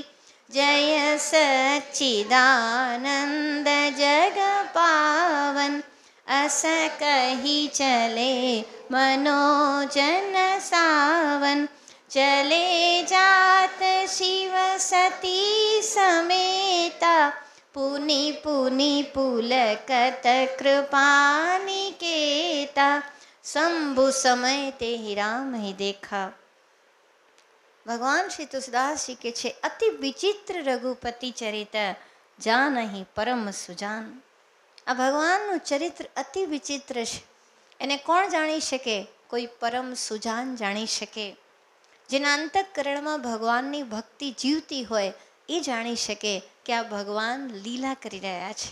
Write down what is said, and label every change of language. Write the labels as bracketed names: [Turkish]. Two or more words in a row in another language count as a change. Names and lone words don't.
[Awadhi] जय सच्चिदानंद जग पावन, अस कही चले मनोजन सावन. चले जात शिव सती समेता, पुनि पुनि पुलकत कृपा निकेता. शंभु समय ते ही राम ही देखा. [Gujarati] ભગવાન શ્રી તુલસીદાસજી કે છે, [Awadhi] अति विचित्र रघुपति चरित जानहि परम सुजान. [Gujarati] આ ભગવાનનું ચરિત્ર અતિ વિચિત્ર છે. એને કોણ જાણી શકે? કોઈ પરમ સુજાન જાણી શકે. જેના અંતઃકરણમાં ભગવાનની ભક્તિ જીવતી હોય એ જાણી શકે કે આ ભગવાન લીલા કરી રહ્યા છે.